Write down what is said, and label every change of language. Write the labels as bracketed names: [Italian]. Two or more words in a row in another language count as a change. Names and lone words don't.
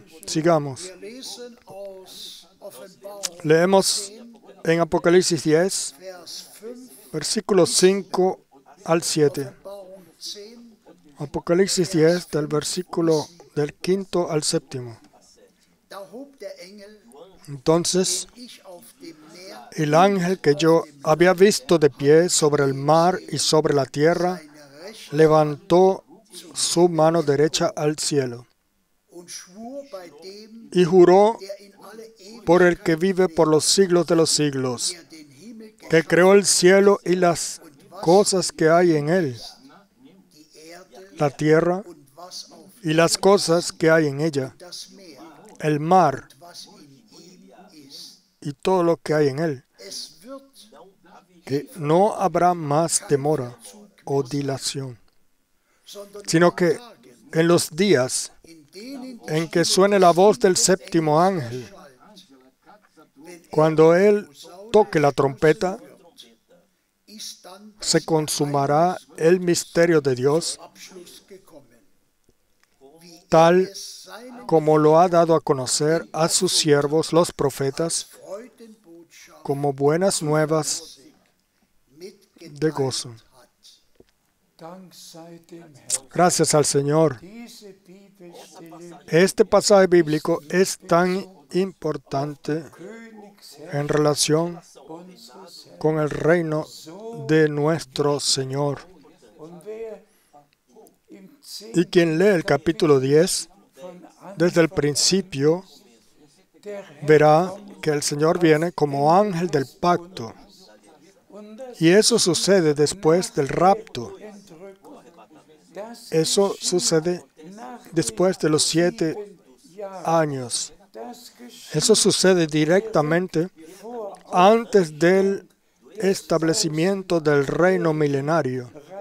[Spanish] Sigamos. [German] Wir lesen aus Offenbarung [Spanish] Leemos en Apocalipsis 10, [German] Vers 5, [Spanish] versículos 5 al 7. [German] Offenbarung 10. [Spanish] Apocalipsis 10, del versículo del 5 al 7. [German] Da hob der Engel, [Spanish] Entonces [German] den ich auf dem Meer [Spanish] el ángel que yo había visto de pie sobre el mar y sobre la tierra [German] seine Rechte [Spanish] levantó su mano derecha al cielo [German] und schwur bei dem, [Spanish] y juró [German] der in alle Ewigkeit [Spanish] por el que vive por los siglos de los siglos, [German] der den Himmel [Spanish] que creó el cielo y las cosas que hay en él, [German] die Erde [Spanish] la tierra [German] und was auf [Spanish] y las cosas que hay en ella, [German] das Meer, [Spanish] el mar [German] was in ihm ist. [Spanish] y todo lo que hay en él, [German] Es wird [Spanish] que no habrá más demora o dilación, [German] sondern [Spanish] sino que [German] Tagen, [Spanish] en los días [German] in denen die [Spanish] en que suene la voz del séptimo ángel, [German] wenn [Spanish] cuando él toque la trompeta, [German] ist dann [Spanish] se consumará el misterio de Dios, [German] Abschluss gekommen. Wie [Spanish] tal [German] es seinen [Spanish] como lo ha dado a conocer a sus siervos los profetas, [German] Freudenbotschaft [Spanish] como buenas nuevas de [German] mitgeteilt [Spanish] gozo. [German] hat. Dank sei dem Herrn. [Spanish] Gracias al Señor. [German] Diese Bibelstelle [Spanish] Este pasaje bíblico es tan importante [German] Königsherr [Spanish] en relación [German] unseres Herrn. [Spanish] con el reino de nuestro Señor. [German] Und wer im [Spanish] Y quien lee el capítulo 10, [German] von [Spanish] desde el principio, [German] der Herr [Spanish] verá que el Señor viene como ángel del pacto. [German] und das [Spanish] Y eso sucede después del rapto. [German] Entrückung [Spanish] Eso sucede después de los 7 años. Eso sucede directamente antes del establecimiento del reino milenario.